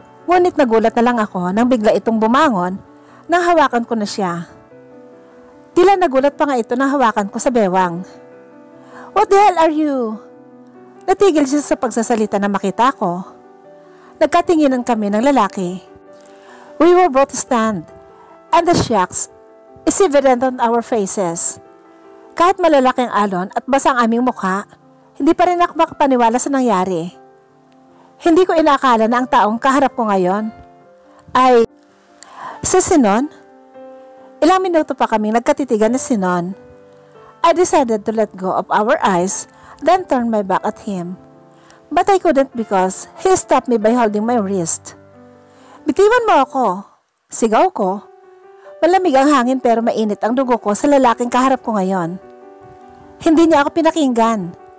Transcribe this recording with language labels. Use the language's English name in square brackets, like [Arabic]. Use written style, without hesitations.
[Filipino] Ngunit nagulat na lang ako nang bigla itong bumangon nang hawakan ko na siya. Tila nagulat pa nga ito nang hawakan ko sa bewang. [English] "What the hell are you?" [Filipino] Natigil siya sa pagsasalita na makita ko. Nagkatinginan kami ng lalaki. [English] We were both stunned, and the shocks is evident on our faces. [Filipino] Kahit malalaki ang alon at basa ang aming mukha, hindi pa rin ako makapaniwala sa nangyari. Hindi ko inaakala na ang taong kaharap ko ngayon ay si Sinon. Ilang minuto pa kaming nagkatitigan ni Sinon. [English] I decided to let go of our eyes, then turn my back at him. But I couldn't because he stopped me by holding my wrist. [Filipino] "Bitiwan mo ako," sigaw ko. Malamig ang hangin pero mainit ang dugo ko sa lalaking kaharap ko ngayon. Hindi niya ako pinakinggan.